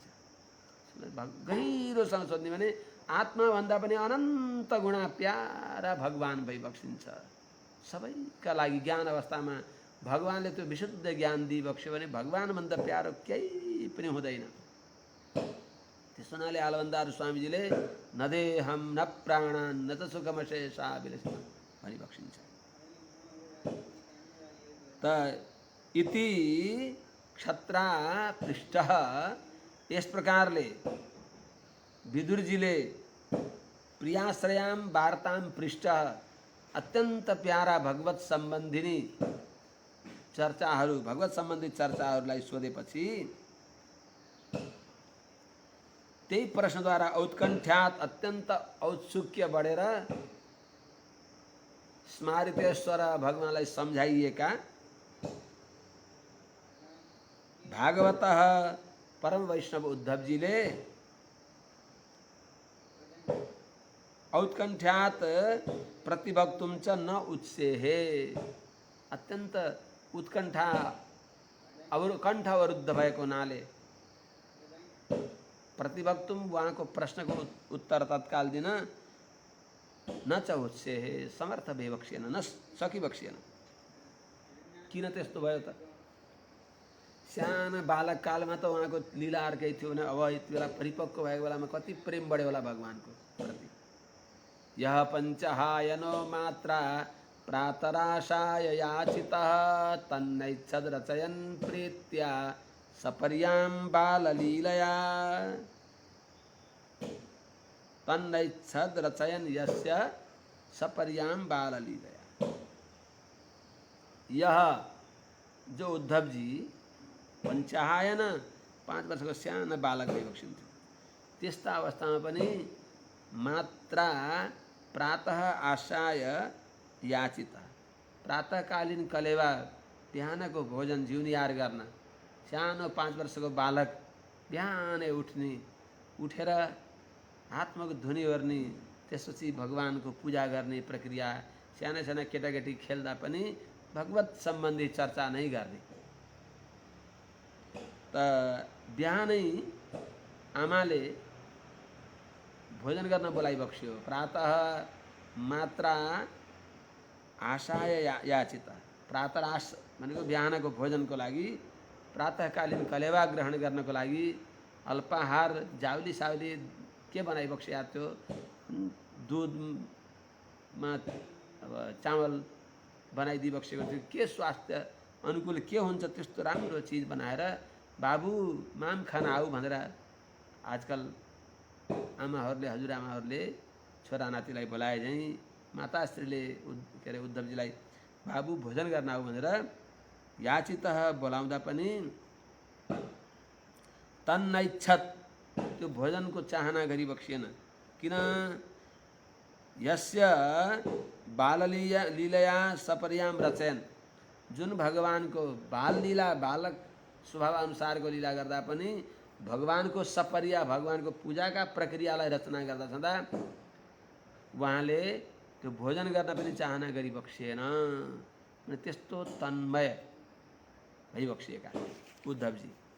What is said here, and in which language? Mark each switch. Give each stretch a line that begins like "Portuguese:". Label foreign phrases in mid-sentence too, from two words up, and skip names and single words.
Nepali: गहिरोसँग सोध्ने भने आत्माभन्दा पनि अनन्त गुणा प्यारा भगवान भइबक्सिन्छ। सबैका लागि ज्ञान अवस्थामा भगवानले त्यो विशुद्ध ज्ञान दिइबक्स्यो भने भगवानभन्दा प्यारो केही पनि हुँदैन। त्यस हुनाले आलवन्दार स्वामीजीले
Sanskrit: न देहम न प्राणान् न त सुखमशेषा विलसित
Nepali: भनिबक्सिन्छ।
Sanskrit: त इति क्षत्रा पृष्ठः
Nepali: यस प्रकारले विदुरजीले
Sanskrit: प्रियाश्रयाम वार्ताम पृष्ठ
Nepali: अत्यन्त प्यारा भगवत सम्बन्धिनी चर्चाहरू, भगवत सम्बन्धी चर्चाहरूलाई सोधेपछि त्यही प्रश्नद्वारा औत्कण्ठ्यात अत्यन्त औत्सुक्य बढेर स्मारितेश्वर भगवानलाई सम्झाइएका भागवतः परम वैष्णव उद्धवजीले
Sanskrit: औत्कण्ठ्यात प्रतिभक्तुम च न उत्सेहे,
Nepali: अत्यन्त उत्कण्ठा कण्ठ अवरुद्ध भएको हुनाले प्रतिभक्तुम उहाँको प्रश्नको उत्तर तत्काल दिन
Sanskrit: न च उत्सेहे
Nepali: समर्थ भइबक्सिएन, न सकिबक्सिएन। किन त्यस्तो भयो त? सानो बालककालमा त उहाँको लीला अर्कै थियो भने अब यति बेला परिपक्व भएको बेलामा कति प्रेम बढ्यो होला भगवानको प्रति।
Sanskrit: यह पञ्चहायनो मात्रा प्रातराशाय याचितः तन्नैच्छद् रचयन् प्रीत्या सपर्यां बाललीलया। तन्नैच्छद् रचयन् यस्य सपर्यां बाललीलया।
Nepali: यह जो उद्धव जी पञ्चहायन 5 वर्षको सानो बालक भइबक्सिन्थ्यो, त्यस्ता अवस्थामा पनि
Sanskrit: मात्रा प्रातः आशाय याचिता,
Nepali: प्रातःकालीन कलेवा बिहानको भोजन जिउनियार गर्न सानो 5 वर्षको बालक बिहानै उठ्ने, उठेर हातमा धुनी ओर्ने, त्यसपछि भगवानको पूजा गर्ने प्रक्रिया, साना साना केटाकेटी खेल्दा पनि भगवत सम्बन्धी चर्चा नै गर्ने। त बिहानै आमाले भोजन गर्न बोलाइबक्स्यो।
Sanskrit: प्रातः मात्रा आशाय याचिता,
Nepali: प्रातराश भनेको बिहानको भोजनको लागि, प्रातःकालीन कलेवा ग्रहण गर्नको लागि अल्पाहार जाउली साउली के बनाइबक्स्या थियो, दुधमा अब चामल बनाइदिइबक्सेको थियो। के स्वास्थ्य अनुकूल के हुन्छ त्यस्तो राम्रो चिज बनाएर बाबु माम खाना आऊ भनेर आजकल आमाहरूले, हजुरआमाहरूले छोरा नातिलाई बोलाए झैँ माताश्रीले के अरे उद्धवजीलाई बाबु भोजन गर्न आऊ भनेर याचितः बोलाउँदा पनि तन्नैच्छत्, त्यो भोजनको चाहना गरिबक्सिएन। किन?
Sanskrit: यस्य बाललीलया सपर्यां रचयन्,
Nepali: जुन भगवानको बाल लीला, बालक स्वभाव अनुसारको लीला गर्दा पनि भगवानको सपर्या, भगवानको पूजाका प्रक्रियालाई रचना गर्दा छँदा उहाँले त्यो भोजन गर्न पनि चाहना गरिबक्सिएन। त्यस्तो तन्मय भइबक्सिएका उद्धवजी।